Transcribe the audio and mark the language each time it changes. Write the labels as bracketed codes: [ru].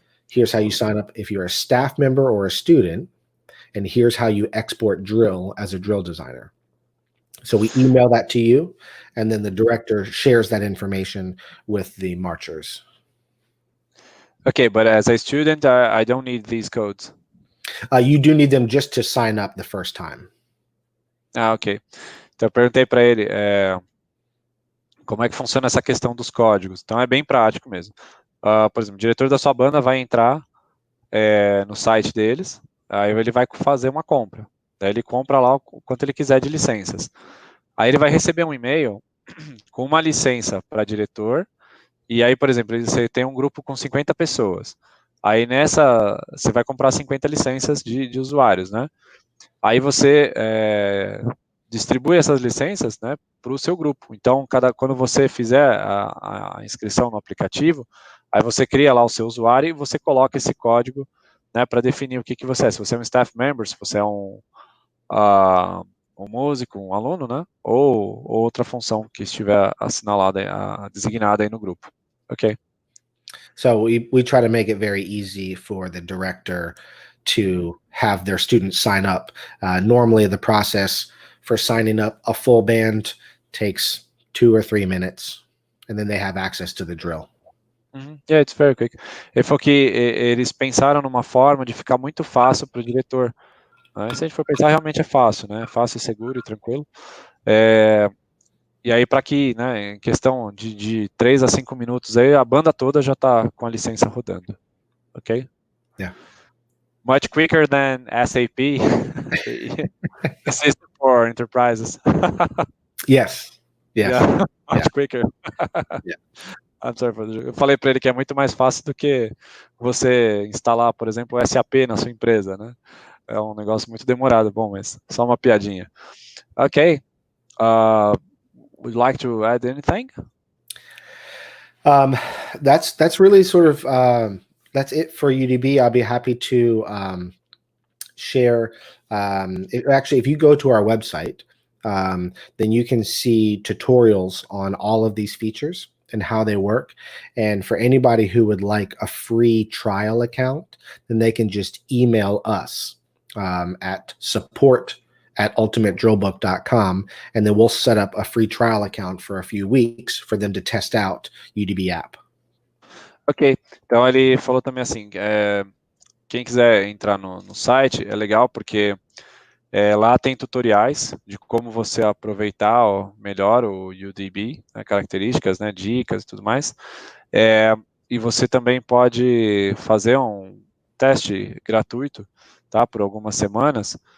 [en] Here's how you sign up if you're a staff member or a student. And here's how you export drill as a drill designer. So we email that to you, and then the director shares that information with the marchers. Okay, but as a student, I don't need these codes. You do need them just to sign up the first time. Ok. [pt] Então eu perguntei para ele como é que funciona essa questão dos códigos. Então é bem prático mesmo. Por exemplo, o diretor da sua banda vai entrar no site deles, aí ele vai fazer uma compra. Daí ele compra lá o quanto ele quiser de licenças. Aí ele vai receber um e-mail com uma licença para diretor, e aí, por exemplo, você tem um grupo com 50 pessoas. Aí nessa, você vai comprar 50 licenças de usuários, né? Aí você distribui essas licenças, né, para o seu grupo. Então, quando você fizer a inscrição no aplicativo, aí você cria lá o seu usuário e você coloca esse código, né, para definir o que você é. Se você é um staff member, se você é um músico, um aluno, né, ou outra função que estiver assinalada, designada aí no grupo. Ok. [en] So we try to make it very easy for the director to have their students sign up. Normally, the process for signing up a full band takes 2 or 3 minutes, and then they have access to the drill. Yeah, it's very quick. [pt] Ele falou que eles pensaram numa forma de ficar muito fácil para o diretor. Né? Se a gente for pensar, realmente é fácil, né? Fácil, seguro e tranquilo. E aí, para que, né, em questão de 3 a 5 minutos, aí a banda toda já está com a licença rodando. Ok? [en] Yeah. Much quicker than SAP. The system for enterprises. Yes. Yes. Yeah, much quicker. Yeah. I'm sorry for the joke. [pt] Eu falei para ele que é muito mais fácil do que você instalar, por exemplo, o SAP na sua empresa, né? É um negócio muito demorado. Bom, mas só uma piadinha. Ok. [en] Would you like to add anything? That's really sort of that's it for UDB. I'll be happy to share. Actually, if you go to our website, then you can see tutorials on all of these features and how they work. And for anybody who would like a free trial account, then they can just email us at support@ultimatedrillbook.com, and then we'll set up a free trial account for a few weeks for them to test out UDB app. [pt] Ok, então ele falou também assim, quem quiser entrar no site é legal porque lá tem tutoriais de como você aproveitar melhor o UDB, né, características, né, dicas e tudo mais. E você também pode fazer um teste gratuito, tá, por algumas semanas.